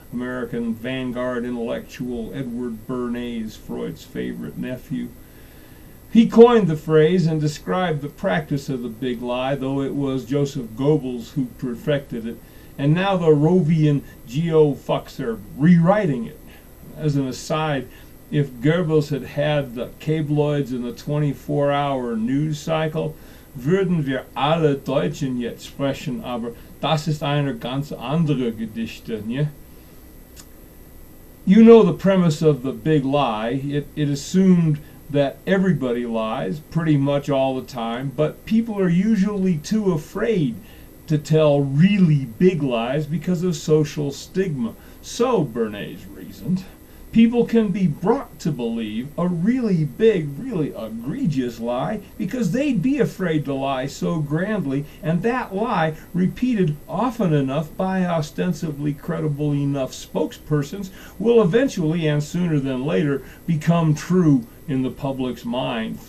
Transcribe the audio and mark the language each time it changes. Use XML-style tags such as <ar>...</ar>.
<en>American vanguard intellectual Edward Bernays, Freud's favorite nephew. He coined the phrase and described the practice of the big lie, though it was Joseph Goebbels who perfected it, and now the Rovian geo-fucks are rewriting it. As an aside, if Goebbels had had the cabloids in the 24-hour news cycle,</en> <de>würden wir alle Deutschen jetzt sprechen, aber das ist eine ganz andere Geschichte, ne?</de> <en>You know the premise of the big lie. It assumed that everybody lies pretty much all the time, but people are usually too afraid to tell really big lies because of social stigma. So, Bernays reasoned, people can be brought to believe a really big, really egregious lie because they'd be afraid to lie so grandly, and that lie, repeated often enough by ostensibly credible enough spokespersons, will eventually, and sooner than later, become true in the public's mind.</en>